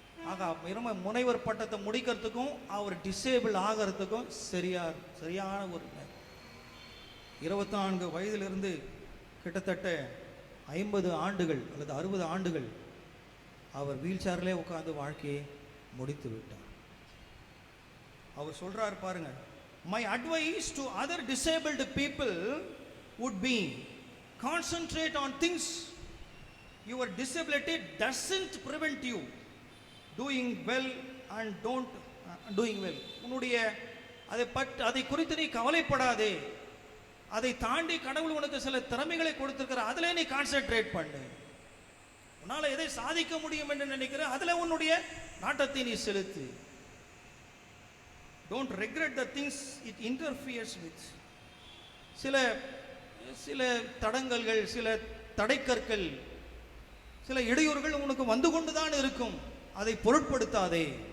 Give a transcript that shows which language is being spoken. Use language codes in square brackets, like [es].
[ta] ஆக முனைவர் பட்டத்தை முடிக்கிறதுக்கும் அவர் டிசேபிள் ஆகிறதுக்கும் சரியான ஒரு 24 வயதிலிருந்து கிட்டத்தட்ட 50 ஆண்டுகள் அல்லது 60 ஆண்டுகள் அவர் வீல் சேர்லே உட்கார்ந்து வாழ்க்கையை முடித்து விட்டார். அவர் சொல்றார் பாருங்க, [en] My advice to other disabled people would be concentrate on things. Your disability doesn't prevent you doing well and don't doing well. [ta] உன்னுடைய அதை குறித்து நீ கவலைப்படாதே. அதை தாண்டி கடவுள் உனக்கு சில திறமைகளை கொடுத்திருக்கிற, அதிலே நீ கான்சென்ட்ரேட் பண்ணு. உன்னால எதை சாதிக்க முடியும் என்று நினைக்கிற அதில் உன்னுடைய நாட்டத்தை நீ செலுத்து. [en] Don't regret the things it interferes with. [ta] சில தடங்கல்கள், சில தடைக்கற்கள், சில இடையூறுகள் உனக்கு வந்து கொண்டுதான் இருக்கும், அதை பொருட்படுத்தாதே.